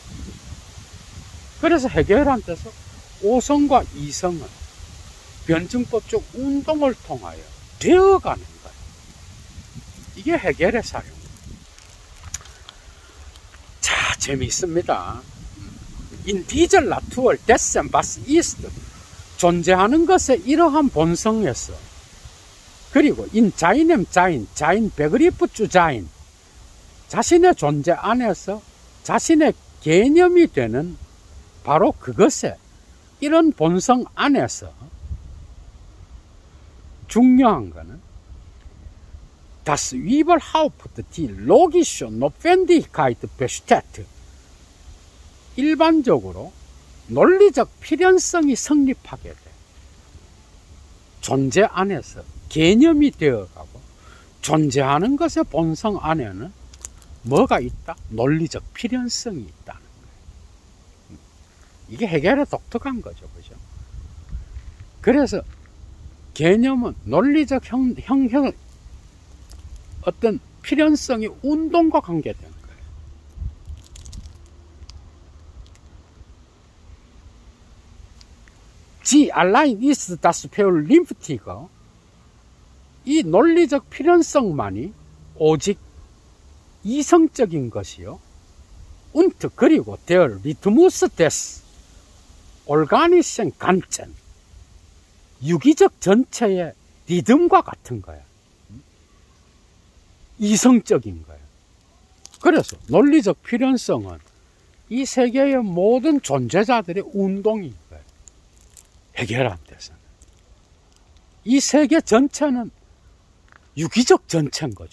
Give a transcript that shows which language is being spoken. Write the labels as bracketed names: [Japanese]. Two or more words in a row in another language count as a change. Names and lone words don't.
[Korean] 그래서 해결한테서 오성과 이성은 변증법적 운동을 통하여 되어가는 거예요. 이게 해결의 사용입니다. 자, 재미있습니다. [German] In dieser Natur dessen was ist, [Korean] 존재하는 것의 이러한 본성에서, 그리고 [German] in seinem Sein, sein Begriff zu sein, [Korean] 자신의 존재 안에서 자신의 개념이 되는 바로 그것에, 이런 본성 안에서 중요한 것은 [German] das überhaupt die logische Notwendigkeit besteht, [Korean] 일반적으로 논리적 필연성이 성립하게 돼. 존재 안에서 개념이 되어가고, 존재하는 것의 본성 안에는 뭐가 있다? 논리적 필연성이 있다는 거예요. 이게 해결의 독특한 거죠. 그죠? 그래서 개념은 논리적 형형, 어떤 필연성이 운동과 관계된 거예요. [German] Sie allein ist das Vernünftige, [Korean] 이 논리적 필연성만이 오직 이성적인 것이요, [German] und 그리고 der Rhythmus des organischen Ganzen, [Korean] 유기적 전체의 리듬과 같은 거야. 이성적인 거야. 그래서 논리적 필연성은 이 세계의 모든 존재자들의 운동인 거예요. 해결한 데서는 이 세계 전체는 유기적 전체인 거죠.